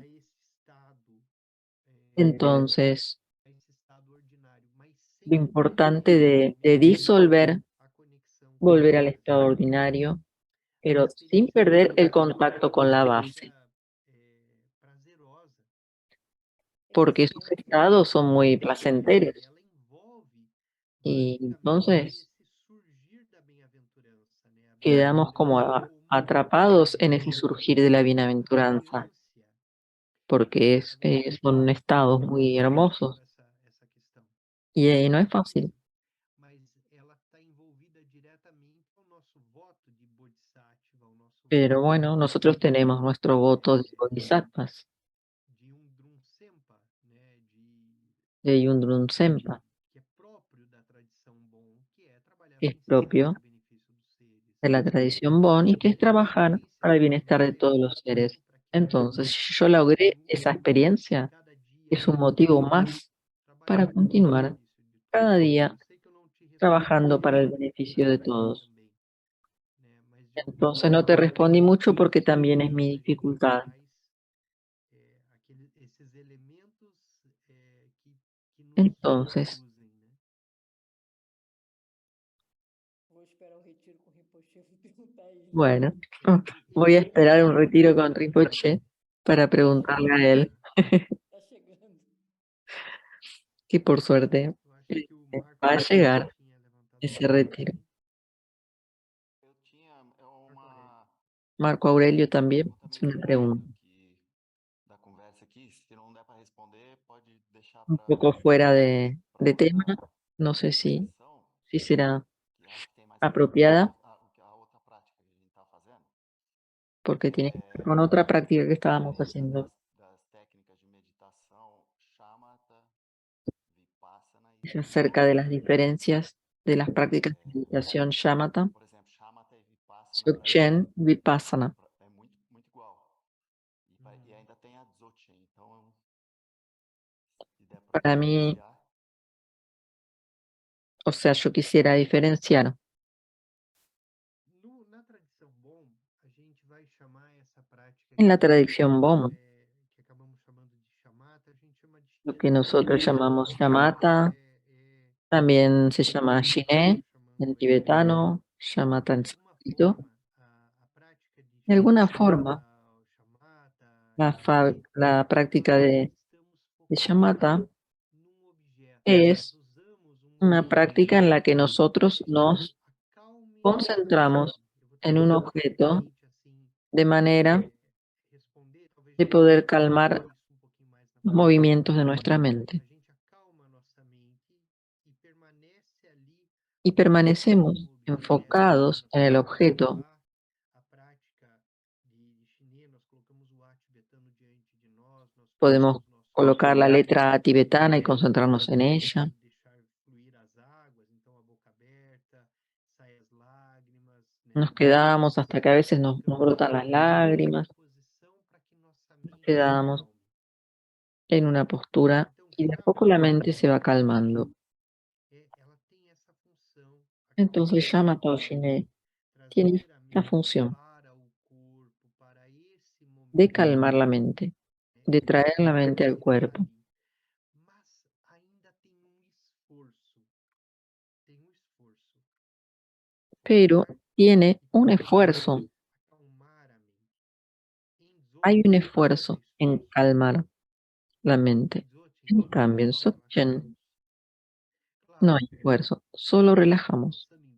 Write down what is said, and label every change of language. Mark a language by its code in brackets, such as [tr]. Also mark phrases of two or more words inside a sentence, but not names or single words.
[pt] esse estado, [es] Entonces, [pt] a esse estado ordinário, mas [es] lo [pt] sem [es] importante de disolver, [pt] a conexão com [es] volver al estado ordinario, pero sin perder el contacto con la base, [pt] prazerosa. [es] porque esos estados son muy [pt] Ela [es] placenteros. [pt] envolve [es] Y [pt] Basicamente, [es] entonces [pt] esse surgir da bem-aventurança, né? A [es] quedamos como [pt] bem-aventurança como [es] atrapados en ese surgir de la [pt] uma [es] bienaventuranza, [pt] radiância, porque sabe? [es] son estados muy hermosos [pt] Essa questão. [es] y no es fácil. [pt] Mas ela está envolvida diretamente com o nosso voto de Bodhisattva, o nosso [es] Pero [pt] voto [es] bueno, nosotros tenemos nuestro voto de bodhisattvas, [pt] de Drunsempa, né? [es] de Yundrun Sempa, [pt] Que é próprio da tradição Bon, que é trabalhar [es] que es [pt] princípios [es] propio [pt] para benefício dos seres. [es] de la tradición Bon y que es [pt] Então, a [es] trabajar [pt] experiência [es] para el [pt] de [es] bienestar de todos [pt] vocês [es] los seres. [pt] para que [es] Entonces, si yo [pt] cada [es] logré [pt] minuto, [es] esa experiencia, [pt] cada dia [es] es un [pt] de [es] motivo [pt] vocês [es] más para [pt] trabalhando para o [es] continuar [pt] benefício de [es] cada [pt] todos. [es] día [pt] Eu sei que eu não te respondi [es] trabajando para el [pt] muito, [es] beneficio de [pt] mas [es] todos. [pt] também, né? Mas de alguma [es] Entonces no te [pt] forma, [es] respondí mucho porque también es [pt] a [es] mi [pt] gente [es] dificultad. [pt] traz esses elementos que nos [es] Entonces, [pt] conduzem, né? Vou esperar o retiro com o Rinpoche, vou perguntar isso. [es] bueno, [pt] E [es] voy a [pt] esse [es] esperar un [pt] retiro [es] retiro con Rinpoche para preguntarle a él, [pt] Está chegando. [es] que por suerte [pt] eu acho que o Marco [es] va a [pt] Aurélio [es] llegar [pt] tinha levantado a [es] ese [pt] mão [es] retiro. [pt] também. Eu tinha Marco Aurélio. [es] Marco Aurelio también [pt] pergunta [es] es [pt] meio [es] una [pt] que no [es] pregunta, [pt] meio que da conversa aqui. Se não der para responder, pode deixar [es] un [pt] para [es] poco fuera de tema, [pt] outra [es] no sé si [pt] sessão, [es] será [pt] que acho que tem mais a ver com [es] apropiada, [pt] a outra prática que a gente está fazendo. [es] porque tiene que ver con otra práctica que estábamos haciendo. [pt] Das técnicas de meditação shamatha, vipassana [es] Es [pt] e [es] acerca de las [pt] dzogchen. [es] diferencias de las prácticas de meditación shamatha, [pt] Por exemplo, shamatha e vipassana para mim [es] dzogchen, vipassana. [pt] é muito igual. E ainda tem a dzogchen. Então, se der para [es] Para mí, [pt] diferenciar, [es] o sea, yo quisiera diferenciar. [pt] Na tradição Bon, a gente vai chamar essa prática [es] En la [pt] que [es] tradición Bon, [pt] que acabamos chamando de shamatha, a gente chama de [es] lo que [pt] Shinê. [es] nosotros llamamos shamatha, también se llama Shiné en tibetano, shamatha en [pt] De alguma [es] sánscrito. [pt] forma, a prática de [es] De alguna [pt] shamatha, [es] forma, [pt] o shamatha, [es] la práctica de [pt] estamos [es] shamatha [pt] focados num objeto. [es] es [pt] Nós usamos [es] una práctica en la que nosotros [pt] que [es] nos [pt] acalme [es] concentramos [pt] eu vou [es] en un [pt] tentar [es] objeto [pt] rapidamente assim [es] de manera [pt] responder, talvez a [es] de [pt] gente [es] poder [pt] possa [es] calmar [pt] isso um pouquinho mais na [es] los [pt] frente. [es] movimientos de nuestra mente. [pt] A gente acalma a nossa mente e permanece ali [es] Y permanecemos [pt] no objeto. [es] enfocados [pt] Nós [es] en el [pt] colocamos [es] objeto. [pt] lá a prática de chinê, nós colocamos o A tibetano diante de nós [es] Podemos [pt] colocamos [es] colocar la letra tibetana y concentrarnos en ella. [pt] deixar fluir as águas, então a boca aberta, saem as lágrimas, né? [es] Nos quedamos hasta que a veces nos brotan las lágrimas. [pt] Posição para que nossa [es] Nos [pt] mente se [es] quedamos [pt] acalme. [es] en una postura [pt] Então, [es] y de a poco la mente se va calmando. [pt] ela tem essa função. [es] Entonces Shamatha o Shiné tiene [pt] Trazer a [es] la [pt] mente [es] función [pt] para o corpo, para esse momento. [es] de calmar la mente, de traer la mente al cuerpo. [pt] Mas ainda tem esforço. Tem esforço. [es] Pero tiene un esfuerzo. [pt] Acalmar a mente. [es] Hay un esfuerzo en calmar la mente. En cambio, en Dzogchen no hay esfuerzo, solo relajamos.